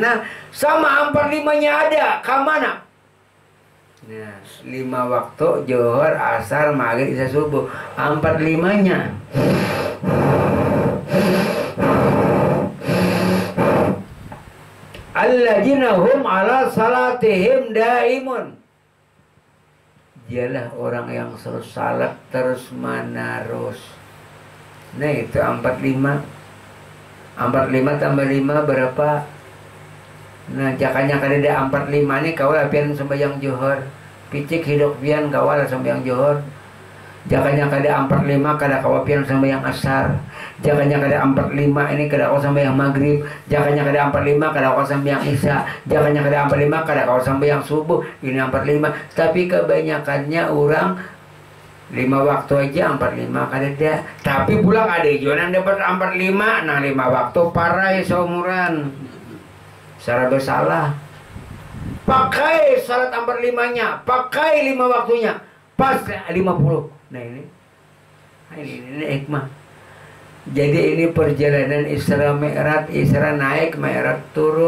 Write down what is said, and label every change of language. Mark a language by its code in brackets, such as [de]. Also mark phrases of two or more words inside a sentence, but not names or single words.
[bjn] Nah, sama 45-nya ada, kemana? Nah, 5 waktu, johor, asar, maghrib, isya, subuh. 45-nya. [ar] الذين هم على صلاتهم دائمون. [bjn] Dialah orang yang selalu salat terus menerus. Nah itu 45. 45 tambah 5 berapa? Nah jakanya kada 45 nih kawal pian sembahyang johor. Picik hidup pian kawal sembahyang johor. Jakanya kada 45 kada kawal pian sembahyang asar. Jakanya kada 45 ini kada kawal sembahyang maghrib. Jakanya kada 45 kada kawal sembahyang isya. Jakanya kada 45 kada kawal sembahyang subuh. Ini 45. Tapi kebanyakannya orang 5 waktu aja 45 kada ada. Tapi pulang ada yang dapat 45. Nah 5 waktu parai seumuran. Secara bersalah. Pakai salat 45-nya, pakai 5 waktunya, pas 50. Nah ini hikmah. Jadi ini perjalanan Isra Mi'raj, Isra naik, Mi'raj turun.